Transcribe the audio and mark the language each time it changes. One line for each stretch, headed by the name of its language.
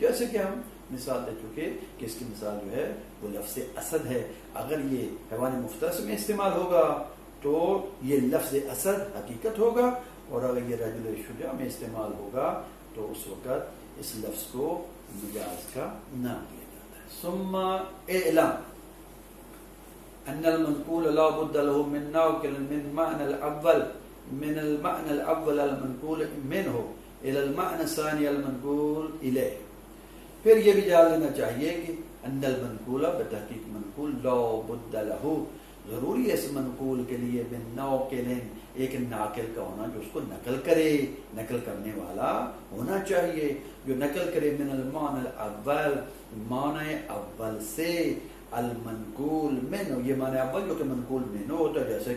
Urdu: جیسے کہ ہم مثال دے چکے کہ اس کی مثال جو ہے وہ لفظ اسد ہے. اگر یہ حیوان مفترس میں استعمال ہوگا تو یہ لفظ اسد حقیقت ہوگا، اور اگر یہ رجل شجاع میں استعمال ہوگا تو اس وقت اس لفظ کو مجاز کا نام دیا جاتا ہے.
Arabic: ثم اعلم ان المنقول لا بد له من ناقل من معنى الاول، من المعنى الاول المنقول منه الى المعنى الثاني المنقول اليه.
Urdu: پھر یہ بھی جان لینا چاہیے کہ
Arabic: ان المنقول،
Urdu: بتحقیق منقول،
Arabic: لا بد له،
Urdu: ضروری ہے اس منقول کے لیے
Arabic: من ناقل،
Urdu: ایک ناقل کا ہونا جو اس کو نقل کرے، نقل کرنے والا ہونا چاہیے جو نقل کرے
Arabic: من المعنى الاول،
Urdu: معنی اول سے،
Arabic: المنقول منو،
Urdu: یہ معنی اول جو کہ منقول منو ہوتا ہے.